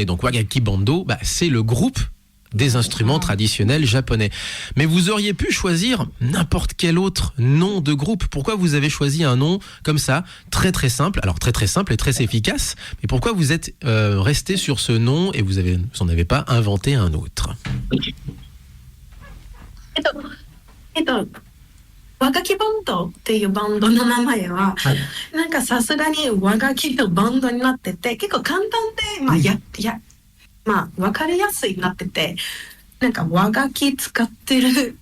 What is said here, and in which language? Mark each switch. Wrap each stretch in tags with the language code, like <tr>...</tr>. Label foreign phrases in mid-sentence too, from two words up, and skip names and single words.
<fr>Donc Wagaki Bando, bah, c'est le groupe des instruments traditionnels japonais. Mais vous auriez pu choisir n'importe quel autre nom de groupe. Pourquoi vous avez choisi un nom comme ça, très très simple, alors très très simple et très efficace, mais pourquoi vous êtes resté sur ce nom et vous n'en avez pas inventé un autre?</fr> <ja>和楽器バンドっていうバンドの名前は、はい。なんかさすがに和楽器のバンドになってて、結構簡単で、わかりやすいなってて、なんか和楽器使ってる、</ja>